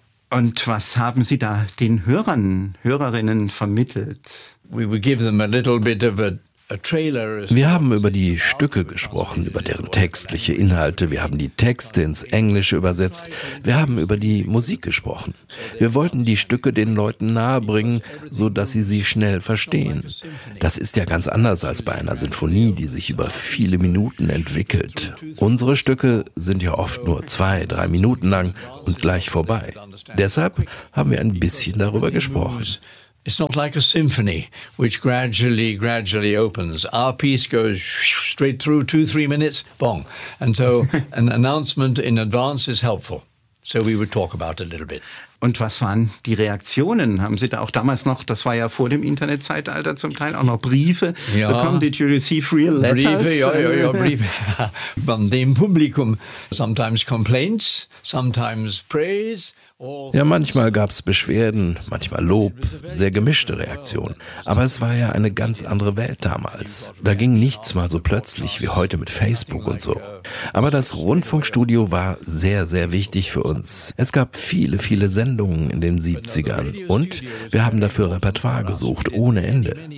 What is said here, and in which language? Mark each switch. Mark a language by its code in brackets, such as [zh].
[de] Und was haben Sie da den Hörern, Hörerinnen vermittelt? [en] We would give them a little bit of a. [de] Wir haben über die Stücke gesprochen, über deren textliche Inhalte. Wir haben die Texte ins Englische übersetzt. Wir haben über die Musik gesprochen. Wir wollten die Stücke den Leuten nahebringen, sodass sie sie schnell verstehen. Das ist ja ganz anders als bei einer Sinfonie, die sich über viele Minuten entwickelt. Unsere Stücke sind ja oft nur 2, 3 Minuten lang und gleich vorbei. Deshalb haben wir ein bisschen darüber gesprochen. [en] It's not like a symphony, which gradually opens. Our piece goes straight through 2, 3 minutes, bong. And so an announcement in advance is helpful. So we would talk about it a little bit. [de] Und was waren die Reaktionen? Haben Sie da auch damals noch, das war ja vor dem Internetzeitalter zum Teil, auch noch Briefe bekommen? [en] Did you receive real letters? [de] Briefe. Briefe. Von dem Publikum. [en] Sometimes complaints, sometimes praise. [de] Ja, manchmal gab es Beschwerden, manchmal Lob, sehr gemischte Reaktionen. Aber es war ja eine ganz andere Welt damals. Da ging nichts mal so plötzlich wie heute mit Facebook und so. Aber das Rundfunkstudio war sehr, sehr wichtig für uns. Es gab viele, viele Sendungen in den 70ern und wir haben dafür Repertoire gesucht, ohne Ende.